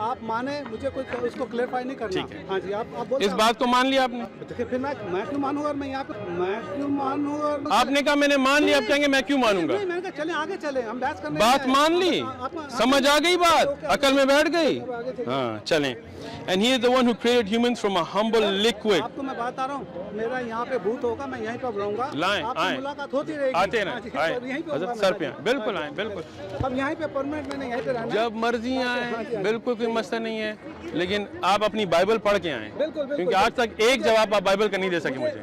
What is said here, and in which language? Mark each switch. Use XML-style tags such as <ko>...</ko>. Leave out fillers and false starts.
<ur>آپ مانے مجھے کوئی اس کو کلیئرفائی نہیں کرنا. ٹھیک ہے ہاں جی آپ اس بات کو مان لیا آپ نے. پھر میں کیوں مانوں گا؟ میں یہاں پہ میں کیوں مانوں گا؟ آپ نے کہا میں نے مان لیا، اب کہیں گے میں کیوں مانوں گا. میں نے کہا چلیں آگے چلیں، ہم بحث کرنے بات مان لی، سمجھ آ گئی بات، عقل میں بیٹھ گئی. ہاں چلیں.</ur> <en>And he is the one who created humans from a humble liquid.</en> <ur>آپ کو میں بتا رہا ہوں، میرا یہاں پہ بھوت ہوگا، میں یہیں پہ رہوں گا. لائیں آئیں، ملاقات ہوتی رہے گی. آتے رہیں حضرت سر پہ آئیں. بالکل آئیں بالکل. اب یہیں پہ پرمنٹ میں نے یہیں پہ رہنا. جب مرضی آئیں بالکل کوئی مسئلہ نہیں ہے، لیکن آپ اپنی بائبل پڑھ کے آئیں. کیونکہ آج تک ایک جواب آپ بائبل کا نہیں دے سکے مجھے.</ur>